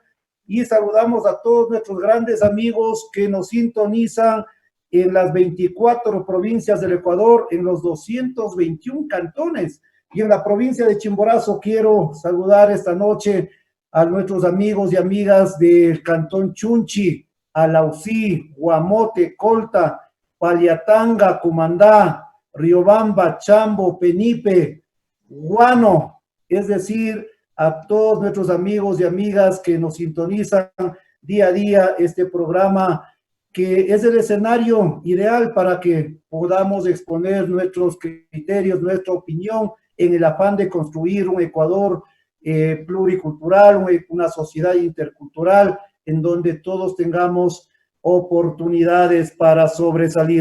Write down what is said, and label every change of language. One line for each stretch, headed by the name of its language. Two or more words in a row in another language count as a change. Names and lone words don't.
Spanish: Y saludamos a todos nuestros grandes amigos que nos sintonizan en las 24 provincias del Ecuador, en los 221 cantones. Y en la provincia de Chimborazo quiero saludar esta noche a nuestros amigos y amigas del Cantón Chunchi, Alausí, Guamote, Colta, Paliatanga, Cumandá, Riobamba, Chambo, Penipe, Guano, es decir, a todos nuestros amigos y amigas que nos sintonizan día a día este programa, que es el escenario ideal para que podamos exponer nuestros criterios, nuestra opinión, en el afán de construir un Ecuador pluricultural, una sociedad intercultural, en donde todos tengamos oportunidades para sobresalir.